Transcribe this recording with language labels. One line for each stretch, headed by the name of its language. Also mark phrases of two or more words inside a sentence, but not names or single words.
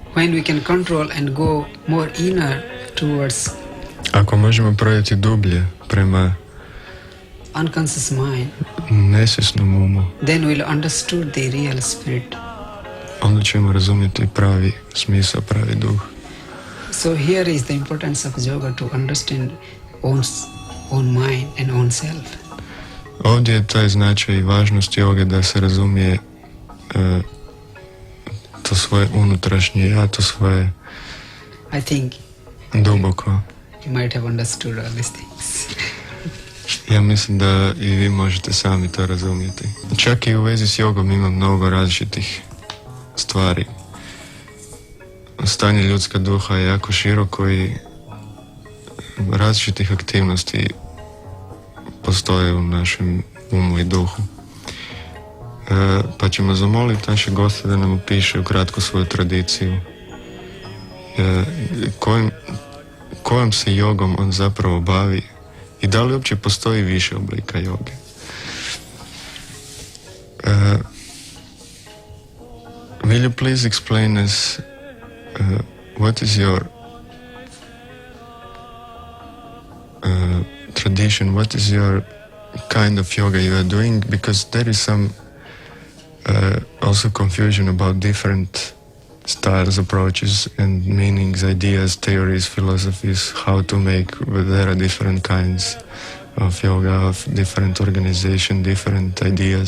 English: when we can control and go more inner towards
Bosnian: Ako možemo projeti dublje prema
English: unconscious mind,
Bosnian: nesvjesnom umu,
English: then we'll understood the real spirit.
Bosnian: onda ćemo razumjeti pravi smisao, pravi duh.
English: So here is the importance of yoga to understand own mind and own self.
Bosnian: Ovdje je taj značaj i važnost joge da se razumije to svoje unutrašnje ja, to svoje
English: I think
Bosnian: duboko.
English: you might have understood all these things.
Bosnian: Ja mislim da i vi možete sami to razumjeti. Čak i u vezi s jogom ima mnogo različitih stvari. Stanje ljudska duha je jako široko i različitih aktivnosti postoje u našem umu i duhu. Pa ćemo zamoliti naše goste da nam opiše ukratko svoju tradiciju. Kojom se jogom on zapravo bavi i da li uopće postoji više oblika joge.
English: Will you please explain us what is your tradition, what is your kind of yoga you are doing, because there is some also confusion about different styles, approaches and meanings, ideas, theories, philosophies, how to make, there are different kinds of yoga, of different organization, different ideas.